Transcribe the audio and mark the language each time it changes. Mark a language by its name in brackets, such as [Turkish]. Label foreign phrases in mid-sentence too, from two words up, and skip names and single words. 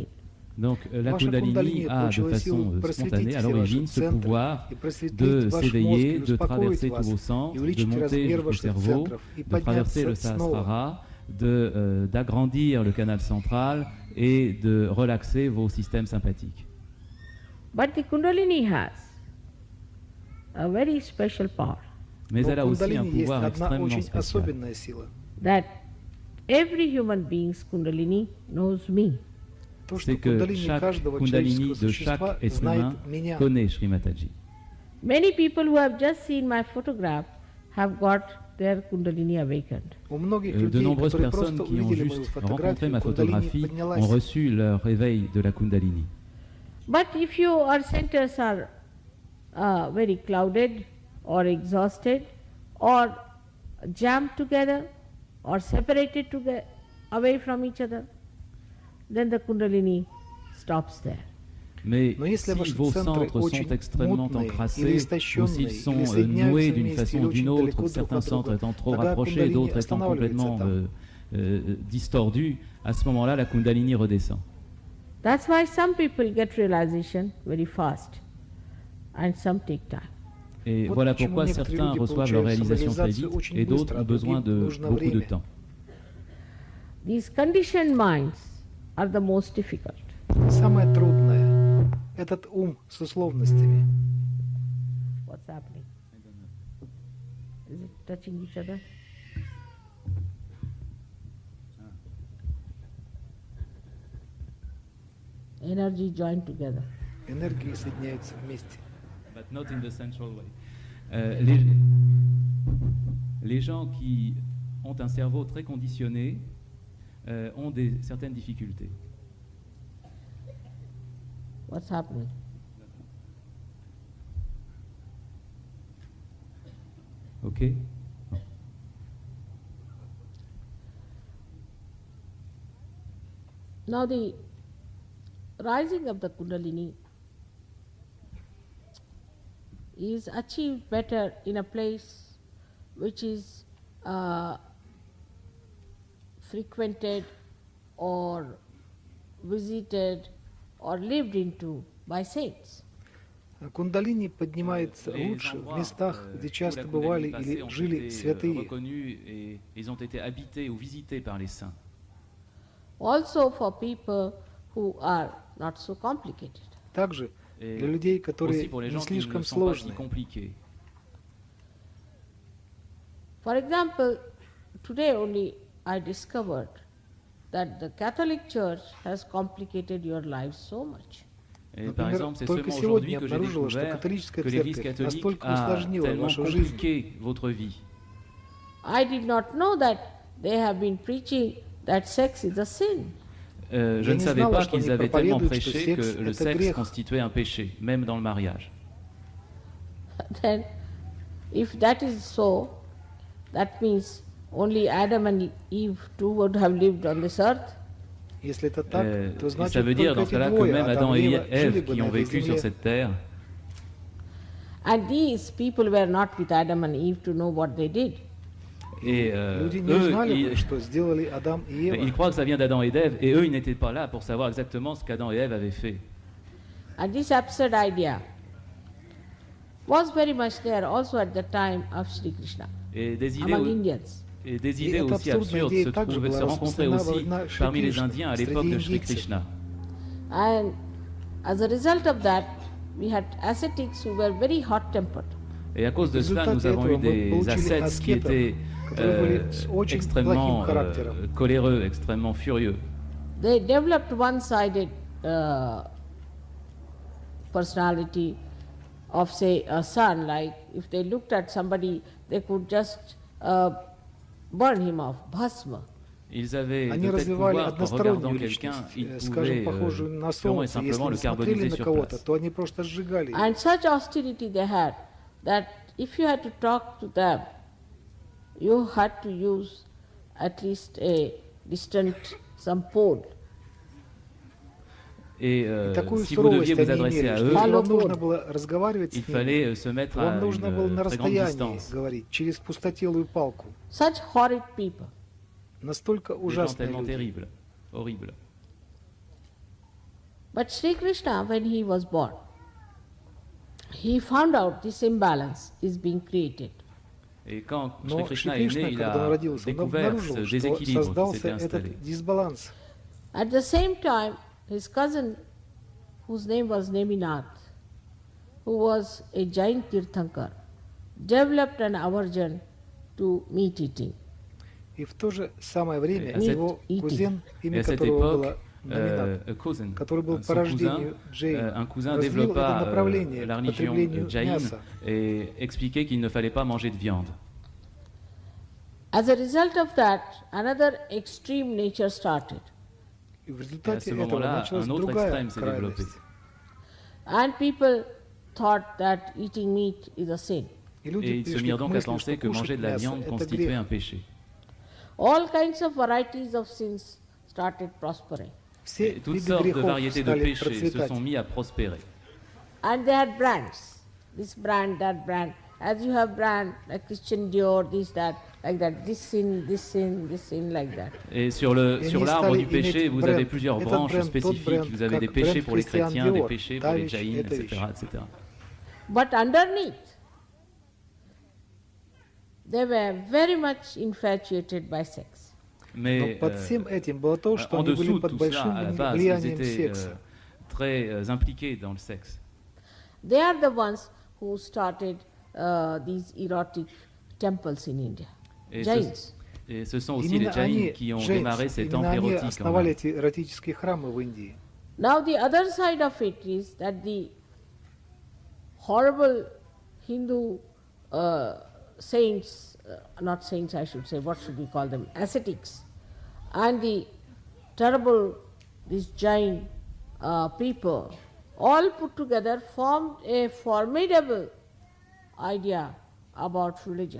[French] Donc la [Russian] Ваша [French] Kundalini [Russian] кундалини [French] a de [Russian] получила [French] façon [Russian] силу просветить [French] spontanée, à [Russian] все [French] l'origine, [Russian] ваши [French] ce [Russian] центры [French] pouvoir [Russian] и просветлить [French] de [Russian] ваш мозг [French] s'éveiller, [Russian] и [French] de traverser [Russian] успокоить [French] tous [Russian] вас, [French] vos sens, [Russian] и [French] de [Russian] увеличить [French] monter [Russian] размер [French] jusqu'au [Russian] ваших [French] cerveau, [Russian] центров и [French] de traverser le [Russian] подняться снова. [French] Sahasrara, d'agrandir le canal central et de relaxer vos systèmes sympathiques. [English] But the kundalini has a very special power [French] Mais [Russian] Но [French] elle a [Russian] у [French] aussi un [Russian] кундалини есть [French] pouvoir [Russian] одна [French] extrêmement [Russian] очень [French] spécial. [Russian] особенная сила. [English] that every human being's kundalini knows me. [Russian] То, что [French] C'est que [Russian] кундалини [French] chaque [Russian] каждого [French] Kundalini [Russian] человеческого [French] de [Russian] существа [French] chaque être [Russian] знает [French] humain [Russian] меня. [French] connaît Shri Mataji. [English] Many people who have just seen my photograph have got their kundalini awakened. [Russian] У многих [French] De [Russian] людей, [French] nombreuses [Russian] которые [French] personnes [Russian] просто [French] qui ont [Russian] увидели мою [French] juste rencontré [Russian] фотографию, [French] ma [Russian] кундалини [French] photographie ont [Russian] поднялась. [French] reçu leur réveil de la Kundalini. [English] But if your centers are very clouded or exhausted or jammed together or separated away from each other, then the kundalini stops there. [French] Mais [Russian] Но если [French] si [Russian] ваши [French] vos [Russian] центры [French] centres sont [Russian] очень [French] extrêmement [Russian] мутные или [French] encrassés, ou [Russian] истощенные, [French] s'ils sont [Russian] или соединяются [French] noués d'une [Russian] вместе [French] façon [Russian] или [French] ou [Russian] очень [French] d'une autre, [Russian] далеко друг [French] certains [Russian] от [French] centres [Russian] друга, [French] étant trop [Russian] тогда [French] rapprochés, [Russian] кундалини [French] d'autres étant [Russian] останавливается [French] complètement [Russian] там. [French] distordus, à ce moment-là, la Kundalini redescend. [English] That's why some people get realization very fast and some take time. [French] Et [Russian] Вот [French] voilà [Russian] почему [French] pourquoi [Russian] некоторые [French] certains [Russian] люди [French] reçoivent leur [Russian] получают [French] réalisation très [Russian] самореализацию [French] vite [Russian] очень [French] et d'autres [Russian] быстро, [French] ont [Russian] а [French] besoin [Russian] другим [French] de [Russian] нужно [French] beaucoup de [Russian] время. [French] temps. [English] These conditioned minds are the most difficult. [Russian] Самое трудное – этот ум с условностями. [English] What's happening? Is it touching each other? Energy joined together. [Russian] Энергии соединяются вместе. [English] But not in the central way. [French] Les gens qui ont un cerveau très conditionné ont certaines difficultés. [English] What's happening? Ok. Now the rising of the Kundalini is achieved better in a place which is frequented or visited or lived into by saints. [Russian] Кундалини поднимается лучше в местах, где часто бывали или жили святые. [French] Reconnus et ils ont été habités ou visités par les saints. [English] Also for people who are not so complicated. [Russian] Также [French] Et [Russian] для людей, [French] aussi [Russian] которые [French] pour les [Russian] не [French] gens qui ne [Russian] слишком [French] sont pas si [Russian] сложные. [French] compliqués. [English] For example, today only I discovered that the Catholic Church has complicated your life so much. [French] Et par [Russian] Например, [French] exemple, c'est [Russian] только [French] seulement [Russian] сегодня [French] aujourd'hui [Russian] я [French] que j'ai [Russian] обнаружила, что [French] découvert [Russian] католическая [French] que l'Église [Russian] церковь [French] catholique [Russian] настолько [French] a [Russian] усложнила [French] tellement [Russian] вашу жизнь. [French] compliqué votre vie. [English] I did not know that they have been preaching that sex is a sin. [French] Je [Russian] Я [French] ne [Russian] не [French] savais [Russian] знала, [French] pas [Russian] что они [French] qu'ils avaient tellement [Russian] проповедуют, что [French] prêché que [Russian] секс [French] le [Russian] это [French] sexe [Russian] грех. [French] constituait un péché, même dans le mariage. [English] Then, if that is so, that means only Adam and Eve too would have lived on this earth. [Russian] Если это так, то [French] Et ça [Russian] значит [French] veut dire [Russian] только [French] dans ce [Russian] эти [French] cas-là que [Russian] двое, [French] même [Russian] Адам [French] Adam [Russian] и [French] et [Russian] Ева, жили [French] Ève [Russian] бы [French] qui [Russian] на [French] ont [Russian] этой [French] vécu sur [Russian] земле. [French] cette terre, [English] And these people were not with Adam and Eve to know what they did. [French] et [Russian] Люди не [French] eux, [Russian] узнали бы, что сделали Адам и [French] ils [Russian] Ева. [French] croient que ça vient d'Adam et d'Ève, et eux, ils n'étaient pas là pour savoir exactement ce qu'Adam et Ève avaient fait. [English] And this absurd idea was very much there also at the time of Shri Krishna [French] Et des idées, [English] among Indians. [French] et des Et idées [Russian] эта [French] aussi [Russian] абсурдная [French] absurdes [Russian] идея [French] se, [Russian] также была [French] se rencontraient [Russian] распространена во [French] aussi [Russian] времена Шри [French] parmi les [Russian] Кришны, [French] Indiens à [Russian] среди [French] l'époque de Shri [Russian] индийцев. [French] Krishna. [English] And as a result of that, we had ascetics who were very hot-tempered. [French] Et à cause de [Russian] В [French] cela, [Russian] результате [French] nous avons [Russian] этого [French] eu [Russian] мы [French] des [Russian] получили [French] ascètes qui [Russian] аскетов, [French] étaient [Russian] которые были с очень [French] extrêmement [Russian] плохим характером. [French] coléreux, extrêmement furieux. [English] They developed one-sided personality of, say, a sun. Like if they looked at somebody, they could just burn him off, bhasma. [French] Ils avaient [Russian] Они [French] de tels [Russian] развивали [French] pouvoirs qu'en regardant [Russian] одностороннюю [French] quelqu'un, ils [Russian] личность, скажем, [French] pouvaient [Russian] похожую на [French] purement et [Russian] солнце. Если [French] simplement le [Russian] не смотрели [French] carboniser [Russian] на [French] sur [Russian] кого-то, [French] place. [Russian] то они просто сжигали его. [English] And such austerity they had that if you had to talk to them, you had to use at least a distant, some pole. [French] Et [Russian] Такую [French] si vous deviez [Russian] суровость [French] vous [Russian] они [French] adresser [Russian] имели, [French] à [Russian] что [French] eux, [Russian] если вам нужно было разговаривать [French] il [Russian] с ними, [French] fallait se mettre à [Russian] вам нужно было на [French] une très grande [Russian] расстоянии [French] distance. [Russian] говорить, через пустотелую палку. [English] Such horrid people. [Russian] Настолько [French] Des gens [Russian] ужасные [French] tellement [Russian] люди. [French] terribles, horribles. [English] But Sri Krishna, when he was born, he found out this imbalance is being created. [French] Et quand Shri [Russian] Но Шри [French] Krishna est né, [Russian] Кришна, [French] il [Russian] когда он [French] a [Russian] родился, он [French] découvert [Russian] обнаружил, [French] ce [Russian] что [French] déséquilibre qui [Russian] создался [French] s'était installé. [Russian] этот дисбаланс. [English] At the same time, his cousin, whose name was Neminath, who was a Jain Tirthankar, developed an aversion to meat eating. [Russian] И в то же самое время [French] Et à [Russian] его кузен, [French] Et [Russian] имя [French] à cette [Russian] которого [French] époque, [Russian] было Номинат, [French] cousin, [Russian] который был [French] son [Russian] по рождению [French] cousin, [Russian] Джейн, [French] un cousin [Russian] развил это [French] développa [Russian] направление [French] la [Russian] к [French] religion [Russian] потреблению [French] Jain [Russian] мяса. [French] et expliquait qu'il ne fallait pas manger de viande. [English] As a result of that, another extreme nature started. [Russian] И в [French] Et à [Russian] результате [French] ce [Russian] этого [French] moment-là, [Russian] началась [French] un autre [Russian] другая [French] extrême s'est développé. [Russian] крайность. [English] And people thought that eating meat is a sin. [Russian] И [French] Et [Russian] люди [French] ils se [Russian] пришли [French] mirent [Russian] к [French] donc à [Russian] мысли, [French] penser [Russian] что [French] que manger [Russian] кушать [French] de la [Russian] мясо [French] viande [Russian] – это [French] constituait [Russian] грех. [French] un péché. [English] All kinds of varieties of sins started prospering. [Russian] Все [French] Et toutes [Russian] виды [French] sortes de [Russian] грехов [French] variétés de [Russian] стали [French] péchés se [Russian] процветать. [French] sont mis à prospérer. [English] And they had brands, this brand, that brand. As you have brand, like Christian Dior, this, that, like that, this sin, this sin, this sin, like that. [French] Et sur Et sur [Russian] они [French] l'arbre [Russian] стали [French] du péché, [Russian] иметь [French] vous [Russian] бренд. [French] avez plusieurs [Russian] Этот [French] branches [Russian] бренд, тот [French] spécifiques. [Russian] бренд, [French] Vous avez des [Russian] как [French] péchés [Russian] бренд [French] pour les [Russian] Christian [French] chrétiens, des [Russian] Dior, [French] péchés pour les [Russian] та вещь, [French] jaïns, [Russian] эта [French] etc., [Russian] вещь. [French] etc. [English] But underneath, they were very much infatuated by sex. [Russian] Но [French] Mais [Russian] под всем этим было то, что [French] en [Russian] они были [French] dessous de [Russian] под [French] tout [Russian] большим [French] cela, à la base, ils [Russian] влиянием [French] étaient [Russian] секса. [French] très impliqués dans le sexe. [English] They are the ones who started these erotic temples in India. [French] Et [English] Jains. [French] Et ce sont aussi [Russian] Именно [French] les jaïns [Russian] они, [French] qui ont [Russian] Джейнс, [French] démarré ces [Russian] именно [French] temples [Russian] они [French] érotiques en [Russian] основали [French] Inde. [Russian] эти эротические храмы в Индии. [English] Now the other side of it is that the horrible Hindu saints, not saints I should say, what should we call them, ascetics, and the terrible, these Jain people, all put together formed a formidable idea about religion.